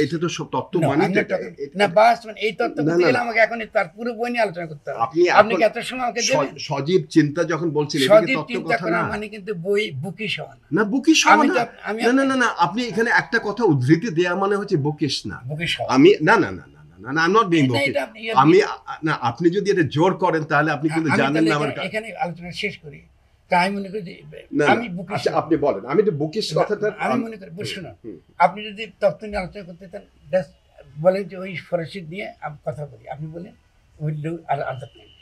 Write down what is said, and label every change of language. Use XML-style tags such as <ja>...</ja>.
<bn>এটা তো সব তত্ত্ব মানে না, বাস মানে এই তত্ত্ব করতে গেলে আমাকে এখন তার পুরো বই নিয়ে আলোচনা করতে হবে। আপনি কি এত সময় আমাকে দেবেন? সজীব চিন্তা যখন বলছিলেন, সজীব চিন্তা করা মানে কিন্তু বই বুকিশ হওয়া না। না, বুকিশ হওয়া না। না, আপনি এখানে একটা কথা উদ্ধৃতি দেয়া মানে হচ্ছে বুকিশ না। আমি না,</bn> <en>I'm not being bookish.</en> <bn>আপনি যদি এটা জোর করেন তাহলে আপনি কিন্তু জানেন না আমার এখানে আলোচনা শেষ করি। আমি মনে করি আমি বুকিশ। আচ্ছা, আপনি বলেন। আমি তো বুকিশ কথাটা আমি মনে করি, শুনুন, আপনি যদি তত্ত্ব নিয়ে আলোচনা করতে চান, বলেন যে ওই ফরাসি নিয়ে আমি কথা বলি, আপনি বলেন</bn> <en>Will do other thing.</en>